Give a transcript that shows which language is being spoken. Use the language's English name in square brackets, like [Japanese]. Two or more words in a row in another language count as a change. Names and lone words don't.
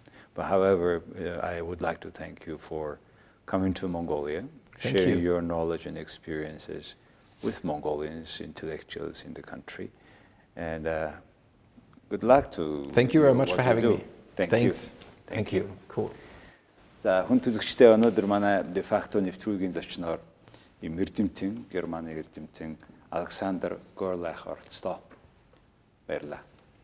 [English] But however, I would like to thank you for coming to Mongolia, sharing your knowledge and experiences with Mongolians, intellectuals in the country. And good luck to Thank you very much for having me. Thank Thanks. you. Thank you. Cool. [Mongolian] За хүн төлөвчтэй өнөөдөр манай Defacto нэвтрүүлгийн зочноор ийм эрдэмтэн, Германы эрдэмтэн АЛЕКСАНДР Görlach оролцоо. Баярлалаа.